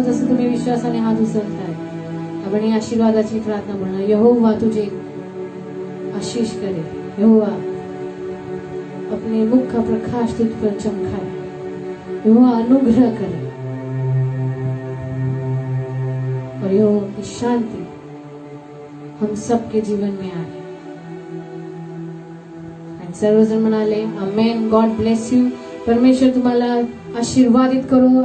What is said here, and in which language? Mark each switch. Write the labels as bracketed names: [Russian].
[Marathi] जसं तुम्ही विश्वासाने हात उचलताय, आपण ही आशीर्वादाची प्रार्थना म्हणा. [Hindi] यहोवा तुझे आशीष करे, यहोवा अपने मुख का प्रकाश तुझ पर चमकाए, यहोवा अनुग्रह करे और यहोवा की शांति हम सबके जीवन में आए. [Marathi] आणि सर्वजण म्हणाले आमेन. [English] God bless you. [Marathi] परमेश्वर तुम्हाला आशीर्वादित करो.